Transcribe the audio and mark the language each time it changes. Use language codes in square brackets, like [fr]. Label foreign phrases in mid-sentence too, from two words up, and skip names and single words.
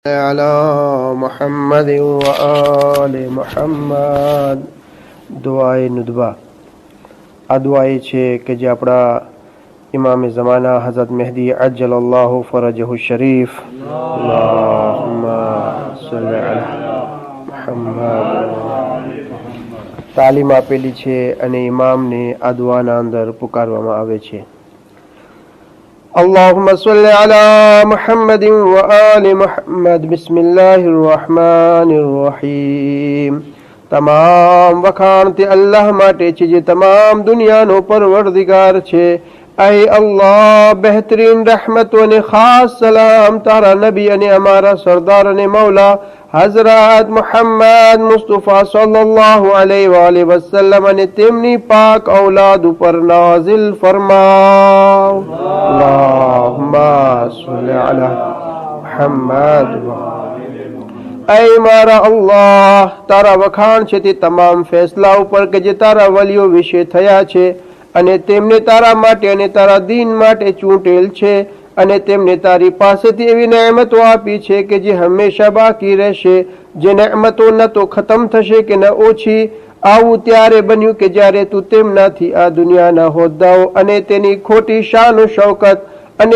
[ar] على محمد وآل محمد. [gu] દુઆએ નુદબા. આ દુઆએ છે કે જે આપણા ઇમામે ઝમાના હઝરત મહેદી [ar] عجل الله فرجه [gu] શરીફ [ar] اللهم صل على محمد [gu] તાલીમ આપેલી છે અને ઇમામને આ દુઆના અંદર પુકારવામાં આવે છે. [ar] اللهم صل على محمد وآل محمد. بسم الله الرحمن الرحيم. [gu] તમામ વખાણ તે અલ્લાહ માટે છે જે તમામ દુનિયાનો પરવરદિગાર છે. અય અલ્લાહ બેહતરીન રહમતો ને ખાસ સલામ તારા નબી અને હમારા સરદાર ને મૌલા હજરત મોહમ્મદ મુસ્તફા [ar] صلى الله عليه وسلم [gu] ને તેમની પાક ઔલાદ પર નાજિલ ફરમાઓ. [ar] اللهم صل على محمد. [gu] અય મારા અલ્લાહ તારા વખાણ છે તે તમામ ફેસલા પર કે જે તારા વલિયો विશે થયા છે અને તેમને તારા માટે અને તારા દીન માટે ચૂંટેલ છે અને તેમને તારી પાસેથી એવી નેમતો આપી છે કે જે હંમેશા બાકી રહેશે, જે નેમતો ન તો ખતમ થશે કે ન ઓછી. આવું ત્યારે બન્યું કે જ્યારે તું તેમનાથી આ દુનિયાના હોદ્દાઓ અને તેની ખોટી શાન શૌકત અને